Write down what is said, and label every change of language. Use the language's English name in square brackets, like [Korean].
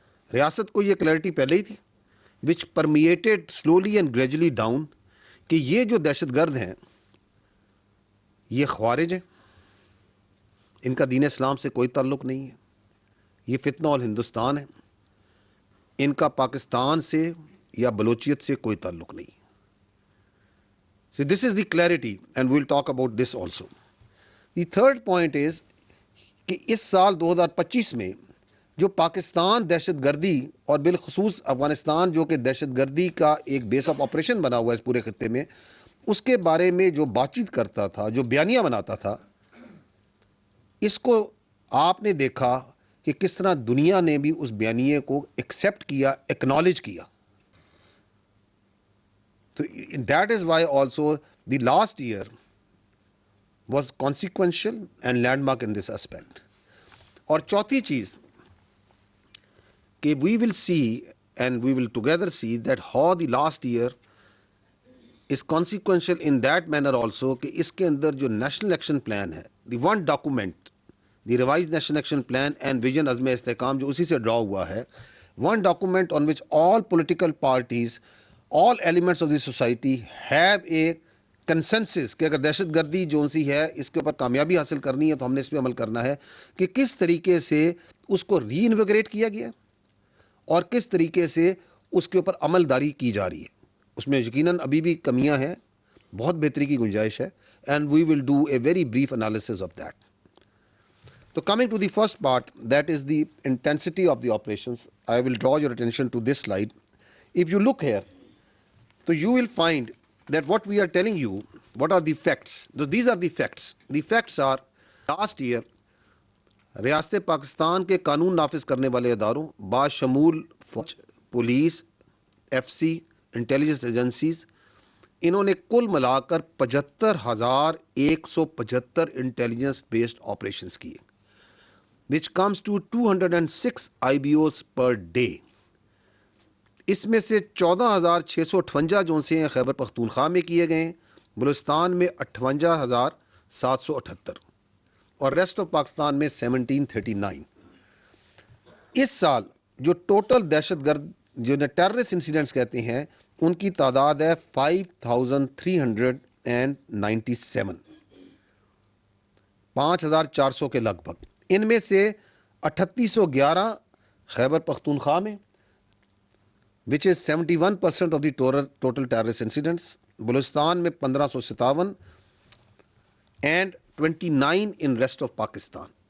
[Urdu] ریاست کو یہ کلیئرٹی پہلے ہی تھی، وچ permitted slowly and gradually down, کہ یہ جو دہشت گرد ہیں یہ خوارج ہیں، ان کا دین اسلام سے کوئی تعلق نہیں ہے، یہ فتنہ الہندوستان ہے، ان کا پاکستان سے یا بلوچیت سے کوئی تعلق نہیں ہے. [English] So this is the clarity and we'll talk about this also. [Urdu] The third point is کہ اس سال 2025 میں جو پاکستان دہشت گردی اور بالخصوص افغانستان جو کہ دہشت گردی کا ایک بیس آف آپریشن بنا ہوا ہے اس پورے خطے میں، اس کے بارے میں جو بات چیت کرتا تھا، جو بیانیہ بناتا تھا، اس کو آپ نے دیکھا کہ کس طرح دنیا نے بھی اس بیانیے کو ایکسیپٹ کیا، ایکنالج کیا. [English] So that is why also the last year was consequential and landmark in this aspect. اور چوتھی چیز کہ we will see and we will together see that how the last year is consequential in that manner also کہ اس کے اندر جو national action plan ہے، the one document, the revised national action plan and vision Azm Istehkam جو اسی سے draw ہوا ہے، one document on which all political parties, all elements of the society have a [Urdu] consensus کہ اگر دہشت گردی جو سی ہے اس کے اوپر کامیابی حاصل کرنی ہے تو ہم نے اس پہ عمل کرنا ہے، کہ کس طریقے سے اس کو ری انویگریٹ کیا گیا اور کس طریقے سے اس کے اوپر عمل داری کی جا رہی ہے. اس میں یقیناً ابھی بھی کمیاں ہیں، بہت بہتری کی گنجائش ہے، and we will do a very brief analysis of that. [English] تو coming to the first part, that is the intensity of the operations. I will draw your attention to this slide. If you look here تو you will find that what we are telling you, what are the facts? So these are the facts. [Urdu] The facts are last year ریاست پاکستان کے قانون نافذ کرنے والے اداروں باشمول فوج، police, F C, intelligence agencies, انہوں نے کل ملا کر 75,175 انٹیلیجنس بیسڈ آپریشنز کیے، which comes to 206 IBOs per day. اس میں سے 14,658 جو سے ہیں خیبر پختونخوا میں کیے گئے ہیں، بلوچستان میں 58,778 اور ریسٹ آف پاکستان میں 1739. اس سال جو ٹوٹل دہشت گرد جو ٹیررسٹ انسیڈنٹس کہتے ہیں ان کی تعداد ہے 5,397، 5,400 کے لگ بھگ. ان میں سے 3,811 خیبر پختونخوا میں which is 71% of the total terrorist incidents. [English] بلوچستان میں 1,557 and 29 in rest of Pakistan.